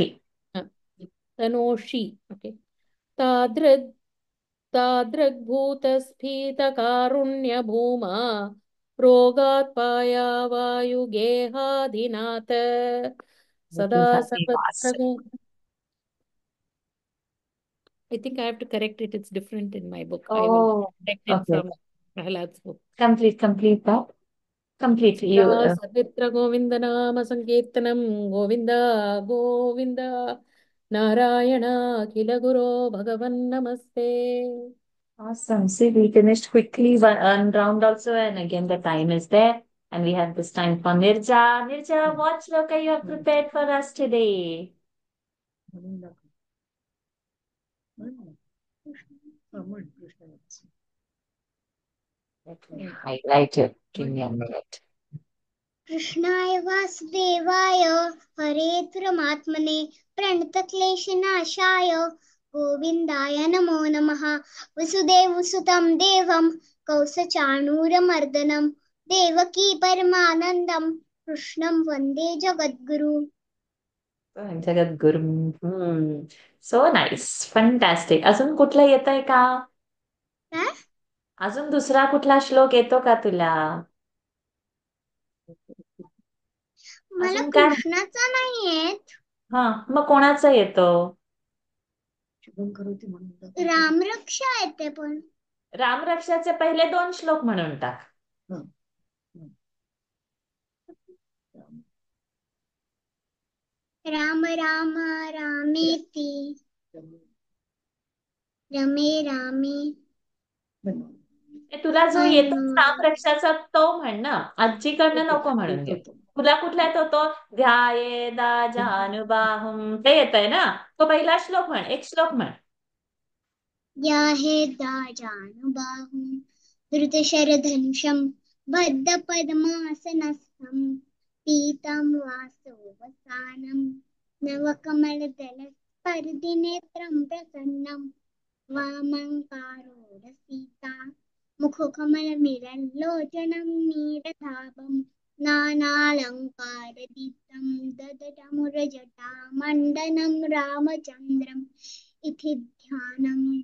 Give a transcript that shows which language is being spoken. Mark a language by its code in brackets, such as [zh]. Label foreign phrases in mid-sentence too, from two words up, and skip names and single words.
[sa] तनोषि ओके तादृग् तादृग्भूतस्फीतकारुण्यभूमा रोगात् पायावायुगेहाधिनाथ सदा सर्वत्र [en] I think I have to correct it. It's different in my book. I will correct it from Prahlad's book. Complete that. Complete. You. [sa] सर्वत्र गोविंद नाम संकीर्तनम गोविंद गोविंद नारायण अखिल गुरो भगवन् नमस्ते. [en] Awesome. See, we finished quickly one round also, and again the time is there, and we have this time for Nirja. Nirja, what shloka you have prepared for us today? Let me highlight it. Give me a minute. [sa] कृष्णाय वासुदेवाय हरे परमात्मने प्रणतक्लेशनाशाय गोविन्दाय नमो नमः वसुदेवसुतं देवं कौसचाणूरमर्दनं देवकी परमानन्दं कृष्णं वन्दे जगद्गुरु. जगद्गुरु. [en] So nice. Fantastic. [mr] अजून कुठला येतोय का? अजून दुसरा कुठला श्लोक येतो का तुला? मला कृष्णाचा नाही येत. हा, मग कोणाचा येतो? रामरक्षा येते पण. रामरक्षाचे पहिले 2 श्लोक म्हणून टाक. [sa] राम राम रामेति रमे रामे. [mr] तुला जो येतो रामरक्षाचा तो म्हण ना, आजीकडनं नको म्हणून घे. तुला कुठला येतो तो? [sa] ध्यायेदा जानुबाहुं [mr] ते येतंय ना, तो पहिला श्लोक म्हण. एक श्लोक म्हण. [sa] ध्यायेदा जानुबाहुं धृतशरधनुषं बद्धपद्मासनस्थं पीतं वासोवसानं नवकमलदलस्पर्धिनेत्रं प्रसन्नं वामङ्कारोरसीता मुखकमलमिलल्लोचनं नीरधाभं नानालङ्कारदीप्तं ददटमुरजटामण्डनं रामचन्द्रम् इति ध्यानम्